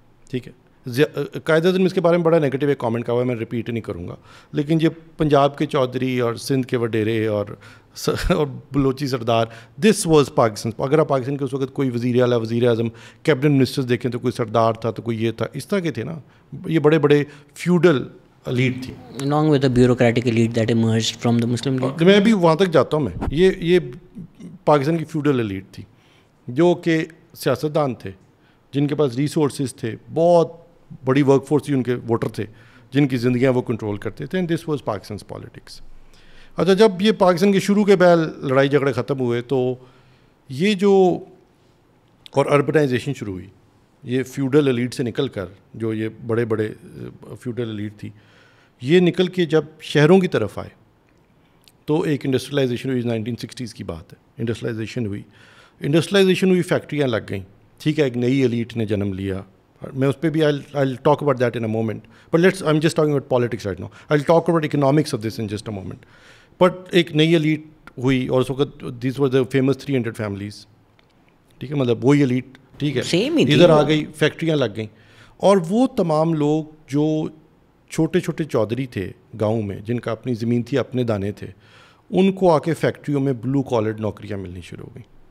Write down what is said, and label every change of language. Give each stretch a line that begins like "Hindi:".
Urdu: ٹھیک ہے, قائد اعظم اس کے بارے میں بڑا نیگیٹو ایک کامنٹ کا ہوا ہے, میں ریپیٹ نہیں کروں گا. لیکن یہ پنجاب کے چودھری اور سندھ کے وڈیرے اور بلوچی سردار,
English: This was Pakistan.
Urdu: اگر آپ پاکستان کے اس وقت کوئی وزیر اعلیٰ, وزیر اعظم, کیبنٹ منسٹرز دیکھیں تو کوئی سردار تھا تو کوئی یہ تھا, اس طرح کے تھے نا. یہ بڑے بڑے فیوڈل ایلیٹ تھی,
English: along with the bureaucratic elite that emerged from the Muslim League.
Urdu: میں بھی وہاں تک جاتا ہوں. میں یہ پاکستان کی فیوڈل ایلیٹ تھی جو کہ سیاستدان تھے, جن کے پاس ریسورسز تھے, بہت بڑی ورک فورس تھی, ان کے ووٹر تھے جن کی زندگیاں وہ کنٹرول کرتے تھے.
English: And this was Pakistan's politics.
Urdu: اچھا جب یہ پاکستان کے شروع کے بیل لڑائی جھگڑے ختم ہوئے تو یہ جو اور اربنائزیشن شروع ہوئی, یہ فیوڈل ایلیٹ سے نکل کر جو یہ بڑے بڑے فیوڈل ایلیٹ تھی, یہ نکل کے جب شہروں کی طرف آئے تو ایک انڈسٹریلائزیشن ہوئی. 1960s کی بات ہے, انڈسٹریلائزیشن ہوئی, فیکٹریاں لگ گئیں. ٹھیک ہے, ایک نئی ایلیٹ نے جنم لیا. میں اس پہ بھی
English: I'll talk about that in a moment. But I'm just talking about politics right now. I'll talk about economics of this in just a moment.
Urdu: But ایک نئی ایلیٹ ہوئی اور اس وقت
English: these were the famous 300 families.
Urdu: ٹھیک ہے, مطلب وہی elite, ٹھیک ہے, ادھر آ گئی, فیکٹریاں لگ گئیں. اور وہ تمام لوگ جو چھوٹے چھوٹے چودھری تھے گاؤں میں, جن کا اپنی زمین تھی, اپنے دانے تھے, ان کو آ کے فیکٹریوں میں بلو کالرڈ نوکریاں ملنی شروع ہو گئیں.